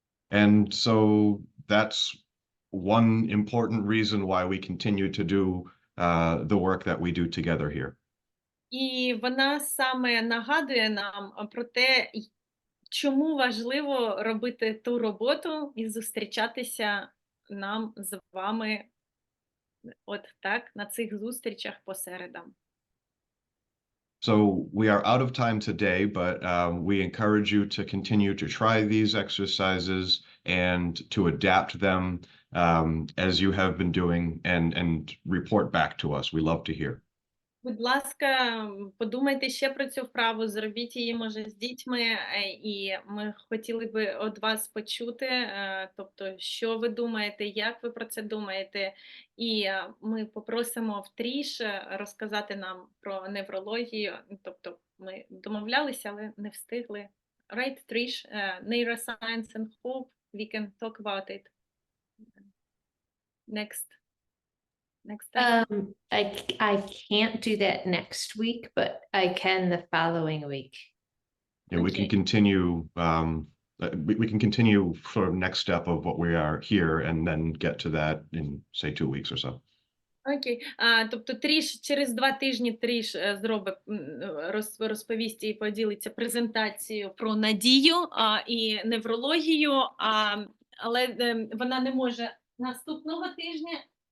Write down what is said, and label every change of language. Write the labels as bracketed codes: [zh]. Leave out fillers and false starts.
[en] And so that's one important reason why we continue to do the work that we do together here. [uk] І вона саме нагадує нам про те, чому важливо робити ту роботу і зустрічатися нам з вами от так на цих зустрічах по середам. [en] So we are out of time today, but we encourage you to continue to try these exercises and to adapt them as you have been doing and report back to us. We love to hear. [uk] Будь ласка, подумайте ще про цю вправу, зробіть її, може, з дітьми, і ми хотіли би від вас почути, тобто, що ви думаєте, як ви про це думаєте, і ми попросимо в Тріш розказати нам про неврологію, тобто, ми домовлялися, але не встигли. [en] Right, Trish, neuroscience and hope, we can talk about it next time. I can't do that next week, but I can the following week. Yeah, we can continue. We can continue for the next step of what we are here, and then get to that in say 2 weeks or so. [uk] Окей. Тобто Тріш, через 2 тижні Тріш зробить, розповість і поділиться презентацією про надію і неврологію, але вона не може наступного тижня.